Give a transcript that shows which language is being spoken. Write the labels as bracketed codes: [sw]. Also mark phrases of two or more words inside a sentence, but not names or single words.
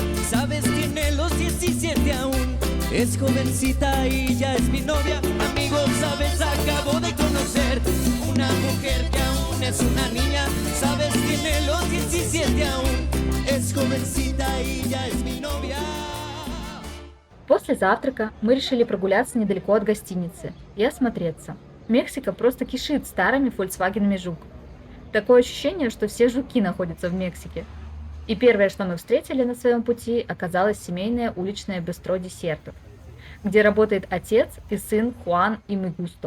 [es] Sabes, tiene los 17 aún. Es jovencita y ya es mi novia. Amigos, sabes, acabo de conocer una mujer que aún es una niña. Sabes, tiene los 17 aún. Es jovencita y ya es mi novia. [ru] После завтрака мы решили прогуляться недалеко от гостиницы и осмотреться. Мексика просто кишит старыми Volkswagen Жук. Такое ощущение, что все жуки находятся в Мексике. И первое, что мы встретили на своем пути, оказалось семейное уличное бистро десертов, где работает отец и сын Хуан и Мигусто.